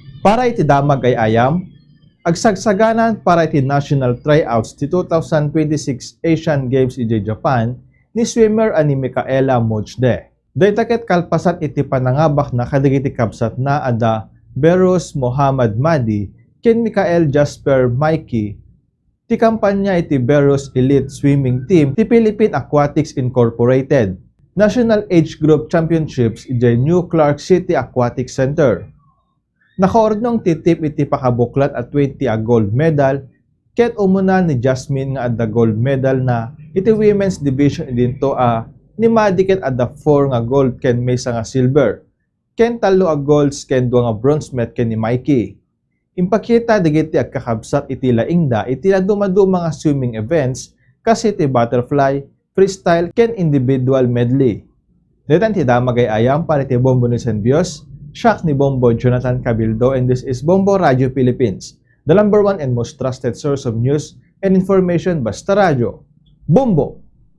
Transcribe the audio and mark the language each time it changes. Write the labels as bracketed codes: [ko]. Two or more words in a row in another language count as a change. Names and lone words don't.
[ilo] Para iti damag ay ayam, agsagsaganan para iti [en] national tryouts [ilo] ti 2026 Asian Games iti Japan ni swimmer ani Micaela Mojde. Daytaket kalpasan iti panangabak na kadigiti kabsat na ada Beros Mohammad Madi ken Michael Jasper Mikey ti kampanya iti Beros Elite Swimming Team ti Philippine Aquatics Incorporated National Age Group Championships iti New Clark City Aquatic Center. Nakaordnong titip iti pakabuklat at 20 a [en] gold medal, [ilo] ket umuna ni Jasmine nga adda gold medal na iti [en] women's division [ilo] idinto ni Madi ket adda 4 nga gold ken maysa nga silver, ken 3 a golds ken 2 nga bronze met ken ni Mikey. Impakita digiti agkakabsat iti laingda iti dumaduma nga [en] swimming events [ilo] kasi iti butterfly, freestyle ken individual medley. Detan ti damagay ayam para iti Bombo ni San Bios. Siak ni Bombo Jonathan Cabildo, [en] and this is Bombo Radio Philippines, the #1 and most trusted source of news and information basta radyo. Bombo!